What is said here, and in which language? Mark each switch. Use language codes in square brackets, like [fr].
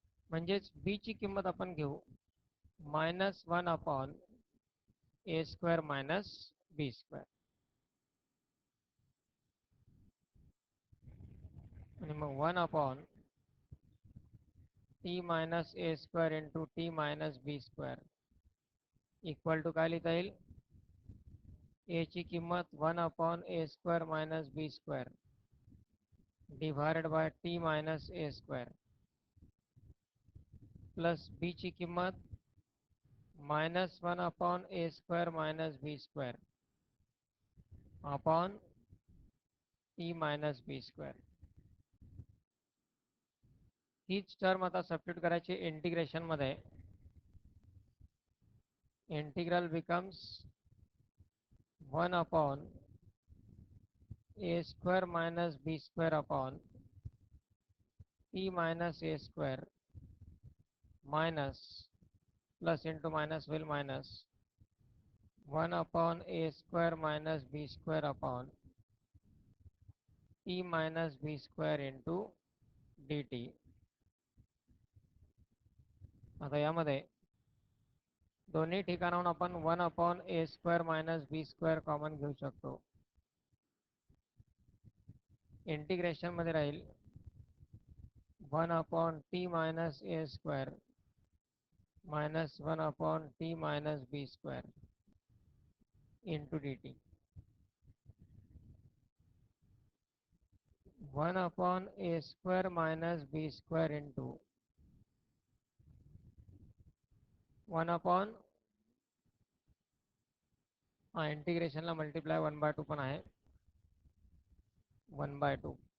[mr] म्हणजेच b ची किंमत आपण घेऊ [en] Minus 1 upon a square minus B square. [mr] आणि मग [en] 1 upon t minus A square into T minus B square equal to [mr] काय लिहिता येईल? [en] a [mr] ची किंमत [en] 1 upon A square minus B square divided by T minus A square plus b ची किंमत minus 1 upon A square minus B square upon T minus B square. [mr] हीच term आता substitute करायची इंटिग्रेशन मध्ये. [en] Integral becomes 1 upon a square minus b square upon t minus a square minus plus into minus will minus 1 upon a square minus b square upon t minus b square into dt. [mr] आता यामध्ये दोन्ही ठिकाणाहून आपण [en] 1 upon A square minus B square [mr] common घेऊ शकतो. Integration मध्ये राहील [en] 1 upon T minus A square minus 1 upon T minus B square into D T. 1 upon A square minus B square into 1 upon इंटिग्रेशनला multiply 1/2 [mr] पण आहे [en] 1/2